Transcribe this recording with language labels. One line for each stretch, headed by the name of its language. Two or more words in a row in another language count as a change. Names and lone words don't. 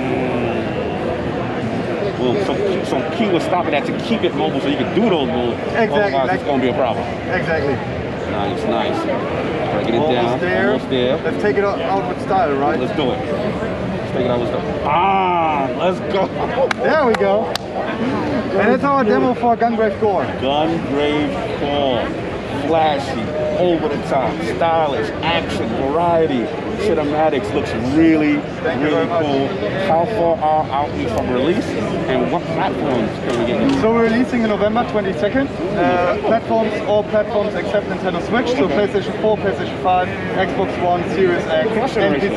English: Well, so key was stopping that to keep it mobile so you can do those moves. Exactly. Otherwise, it's going to be a problem. Exactly. Nice, nice. Breaking it down. Almost there. Let's take it out with style, right? Let's do it. Let's take it out with style. Ah, let's go. There we go. And that's our demo for Gungrave G.O.R.E. Gungrave G.O.R.E. Flashy, over the top, stylish, action, variety, cinematics looks really, really cool. How far out we from release and what platforms can we get into? So we're releasing in November 22nd. Platforms, all platforms except Nintendo Switch, so PlayStation 4, PlayStation 5, Xbox One, Series X, and PC.